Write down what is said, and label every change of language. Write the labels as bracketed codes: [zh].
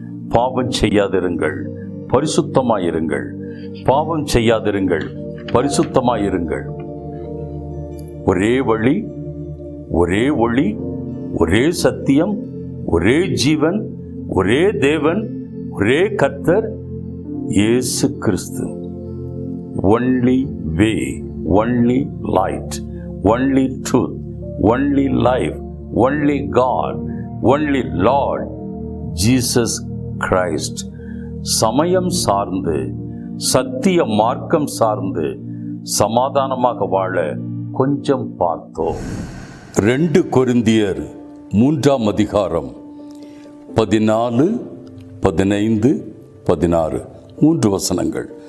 [ta] பாவம் செய்யாதிருங்கள், பரிசுத்தமாயிருங்கள். பாவம் செய்யாதிருங்கள், பரிசுத்தமாயிருங்கள். ஒரே வழி, ஒரே ஒளி, ஒரே சத்தியம், ஒரே ஜீவன், ஒரே தேவன், ஒரே கர்த்தர் இயேசு கிறிஸ்து. [en] Only way, only light, only truth, only life, only God, only Lord Jesus Christ. [ta] சமயம் சார்ந்து, சத்திய மார்க்கம் சார்ந்து சமாதானமாக வாழ கொஞ்சம் பார்த்தோம். 2 கொரிந்தியர் 3:14. 14, 15, 16 3 வசனங்கள்.